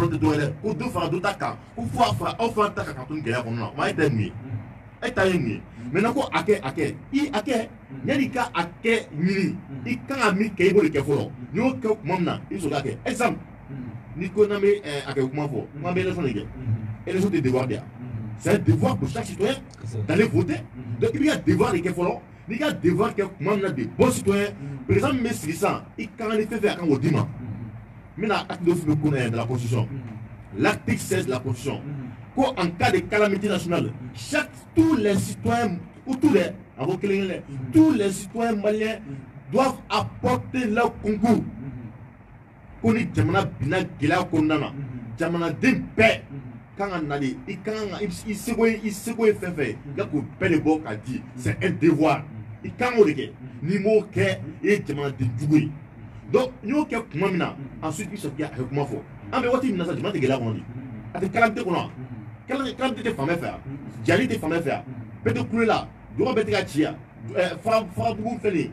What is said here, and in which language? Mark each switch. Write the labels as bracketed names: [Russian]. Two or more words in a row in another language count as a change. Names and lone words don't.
[Bambara] tɛ dɔwɛrɛ ko dɔ fara dɔ ta kan ko fo a fara aw fana ta kan ka to ni gɛlɛya kɔnɔna na o ma e ta ye mun ye e ta ye mun ye maintenant ko a kɛ a kɛ yanni ka a kɛ ɲini i kan ka min kɛ i b'o de kɛ fɔlɔ n'i y'o kɛ tuma min na i bɛ sɔrɔ k'a kɛ exemple ni ko n'an bɛ a kɛ kuma fɔ n'an bɛ élection de kɛ élection tɛ devoir de yan [French] c'est un devoir pour chaque citoyen d'aller voter donc [Bambara] i b'i ka devoir de kɛ fɔlɔ n'i ka devoir kɛ tuma min na de [French] bon citoyen [Bambara] président min bɛ sigi sisan i kan ka ni fɛn fɛn a kan k'o d'i ma n bɛna acte dɔ f'i bɛ [French] de la constitution l'article 16 de la constitution [Bambara] ko [French] en cas de calamité nationale tous les citoyens ou tous les citoyens maliens doivent apporter leur concours [Bambara] ko ni jamana binna gɛlɛya kɔnɔna na jamanaden bɛɛ kan ka na de i kan ka i seko ye fɛn fɛn ye i ka k'o bɛɛ de bɔ k'a di [French] c'est un devoir [Bambara] i kan k'o de kɛ n'i m'o kɛ i ye jamanaden jugu ye donc n'i y'o kɛ tuma min na ensuite i sɔrɔ k'i a kɛ kuma fɔ an bɛ waati min na sisan jamana tɛ gɛlɛya kɔnɔ de a tɛ calamité kɔnɔ wa calamité tɛ fan bɛɛ fɛ yan jali tɛ fan bɛɛ fɛ yan bɛɛ tɛ kule la dɔgɔ bɛɛ tɛ ka ci yan farabugu filɛ nin ye